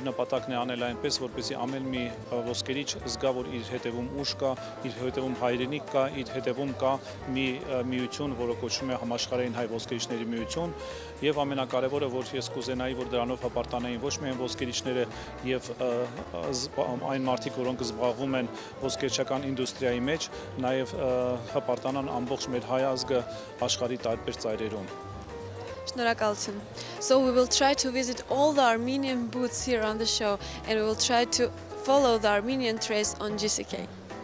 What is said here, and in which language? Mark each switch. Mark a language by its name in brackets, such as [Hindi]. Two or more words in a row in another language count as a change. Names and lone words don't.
[Armenian] նպատակն է անել այնպես, որպեսզի ամեն մի ոսկերիչ զգա, որ իր հետևում ուժ կա, իր հետևում հայրենիք կա, իր հետևում կա մի միություն, որը կոչվում է համաշխարհային հայ ոսկերիչների միություն, եւ ամենակարևորը, որ ես կուզենայի, որ դրանով հպարտանային ոչ միայն ոսկերիչները եւ այն մարդիկ, որոնք զբաղվում են ոսկերչական ինդուստրիայի մեջ, նաեւ հպարտանան ամբողջ մեր հայ ազգը աշխարհի տարբեր ծայրերում։ Շնորհակալություն. [English] So we will try to visit all the Armenian booths here on the show and we will try to follow the Armenian trace on GCK.